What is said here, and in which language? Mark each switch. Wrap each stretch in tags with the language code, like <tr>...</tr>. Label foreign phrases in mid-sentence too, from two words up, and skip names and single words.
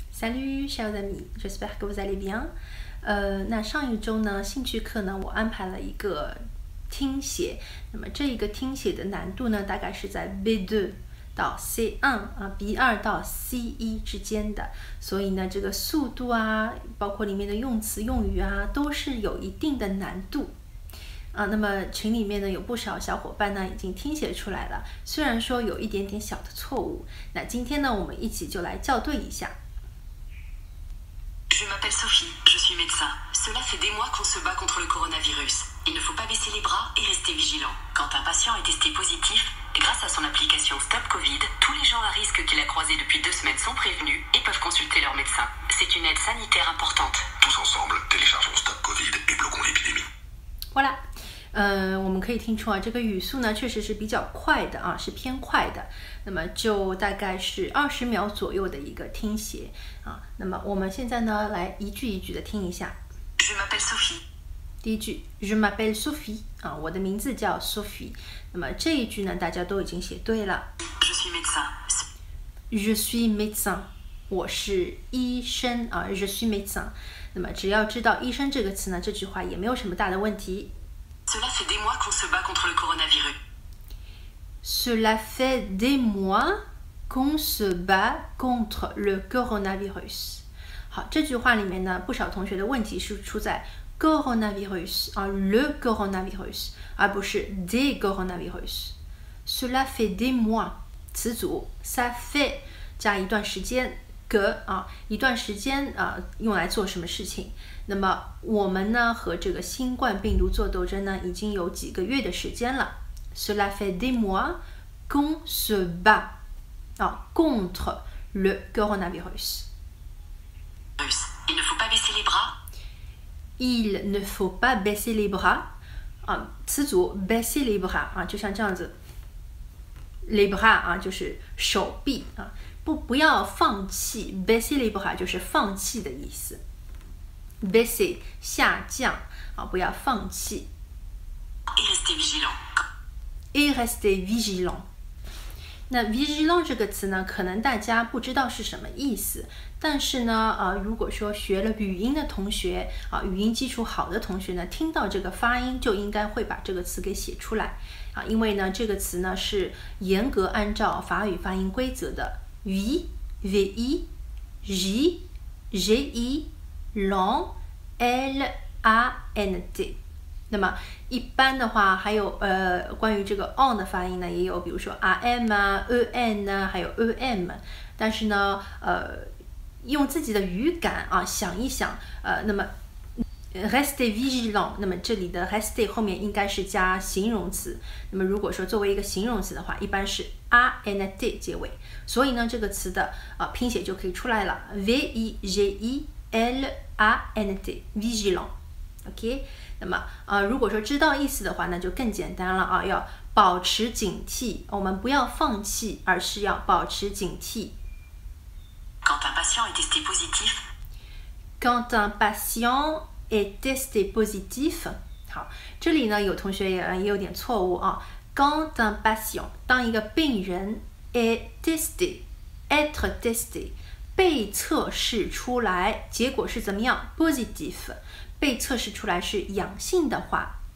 <fr>Salut chers amis, j'espère que vous allez bien.</fr> <zh>那上一周呢，兴趣课呢，我安排了一个听写。那么这一个听写的难度呢，大概是在 B2 到 C1 啊 B2 到 C1 之间的。所以呢，这个速度啊，包括里面的用词用语啊，都是有一定的难度。那么群里面呢有不少小伙伴呢已经听写出来了，虽然说有一点点小的错误。那今天呢，我们一起就来校对一下。</zh> <fr>Je m'appelle Sophie, je suis médecin. Cela fait des mois qu'on se bat contre le coronavirus. Il ne faut pas baisser les bras et rester vigilant. Quand un patient est testé positif, grâce à son application Stop Covid, tous les gens à risque qu'il a croisés depuis 2 semaines sont prévenus et peuvent consulter leur médecin. C'est une aide sanitaire importante. Tous ensemble, téléchargeons Stop Covid et bloquons l'épidémie. Voilà.</fr> <zh>我们可以听出啊，这个语速呢确实是比较快的啊，是偏快的。那么就大概是20秒左右的一个听写啊。那么我们现在呢来一句一句的听一下。</zh> <fr>Je m'appelle Sophie.</fr> <zh>第一句</zh> <fr>Je m'appelle Sophie</fr> <zh>啊，我的名字叫 Sophie。那么这一句呢大家都已经写对了。</zh> <fr>Je suis médecin. Je suis médecin，</fr> <zh>我是医生啊。</zh> <fr>Je suis médecin。</fr> <zh>那么只要知道医生这个词呢，这句话也没有什么大的问题。</zh> <fr>Cela fait des mois qu'on se bat contre le coronavirus. Cela fait des mois qu'on se bat contre le coronavirus.</fr> <zh>好，这句话里面呢，不少同学的问题是出在 coronavirus 啊 ，</zh> <fr>le coronavirus，</fr> <zh>而不是</zh> <fr>des coronavirus。 Cela fait des mois，</fr> <zh>词组</zh> <fr>ça fait</fr> <zh>加一段时间 que 啊，一段时间用来做什么事情？那么我们呢和这个新冠病毒做斗争呢，已经有几个月的时间了。</zh> <fr>Cela fait des mois qu'on se bat contre le coronavirus. Il ne faut pas baisser les bras. Il ne faut pas baisser les bras.</fr> <zh>词组</zh> <fr>baisser les bras</fr> <zh>就像这样子</zh> <fr>les bras</fr> <zh>就是手臂不要放弃</zh> <fr>baisser les bras</fr> <zh>就是放弃的意思。baisser 下降不要放弃。</zh> <fr>Et rester vigilant. Et rester vigilant。</fr> <zh>那 vigilant 这个词呢，可能大家不知道是什么意思，但是呢，如果说学了语音的同学语音基础好的同学呢，听到这个发音就应该会把这个词给写出来因为呢，这个词呢是严格按照法语发音规则的</zh> <fr>v vi j gi lant l a n t。</fr> <zh>那么一般的话，还有关于这个 on 的发音呢，也有比如说 rm en 还有 em。但是呢，用自己的语感想一想，那么</zh> <fr>rester vigilant，</fr> <zh>那么这里的 rester 后面应该是加形容词。那么如果说作为一个形容词的话，一般是 ant 结尾。所以呢，这个词的拼写就可以出来了</zh> <fr>v i g i l a n t vigilant。</fr> <zh>OK， 那么如果说知道意思的话，那就更简单了要保持警惕，我们不要放弃，而是要保持警惕。</zh> <fr>Quand un patient est testé positif. Quand un patient est testé positif。</fr> <zh>好，这里呢有同学也有点错误</zh> <fr>Quand un patient</fr> <zh>当一个病人</zh> <fr>est testé， être testé</fr> <zh>被测试出来，结果是怎么样 ？positif。被测试出来是阳性的话</zh>